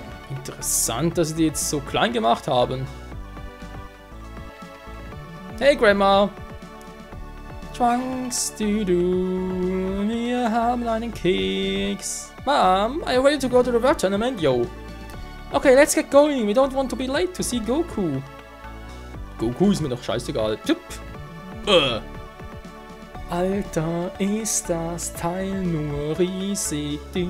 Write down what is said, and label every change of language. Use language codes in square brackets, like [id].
[de] Interessant, dass sie die jetzt so klein gemacht haben. [en] Hey Grandma! [de] Trunks, wir haben einen Keks. [en] Mom, are you ready to go to the World Tournament? Yo. Okay, let's get going. We don't want to be late to see Goku. [de] Goku ist mir doch scheißegal. Alter, ist das Teil nur riesig.